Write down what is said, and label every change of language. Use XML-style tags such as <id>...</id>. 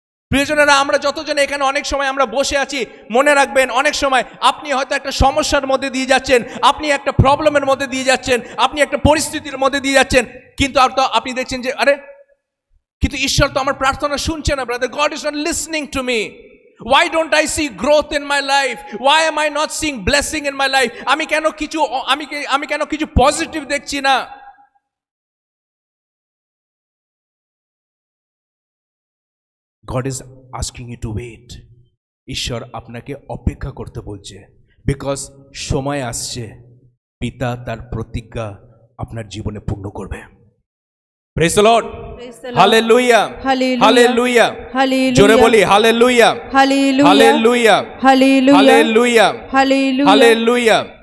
<bn>প্রিয়জনেরা, আমরা যতজন এখানে অনেক সময় আমরা বসে আছি, মনে রাখবেন অনেক সময় আপনি হয়তো একটা সমস্যার মধ্যে দিয়ে যাচ্ছেন, আপনি একটা প্রবলেমের মধ্যে দিয়ে যাচ্ছেন, আপনি একটা পরিস্থিতির মধ্যে দিয়ে যাচ্ছেন, কিন্তু আপনি দেখছেন যে আরে কিন্তু ঈশ্বর তো আমার প্রার্থনা শুনছে না।</bn> <en>Brother, god is not listening to me. Why don't I see growth in my life? Why am I not seeing blessing in my life?</en> <bn>আমি কেন কিছু পজিটিভ দেখছি না?</bn> <en>God is asking you to wait.</en> <bn>ঈশ্বর আপনাকে অপেক্ষা করতে বলছে, বিকজ সময় আসছে, পিতা তার প্রতিজ্ঞা আপনার জীবনে পূর্ণ করবে।</bn> <en>praise the lord,</en> <bn>hallelujah, hallelujah, জোরে বলি হালেলুয়া, হালেলুয়া, হালেলুয়া, হালেলুয়া।</bn>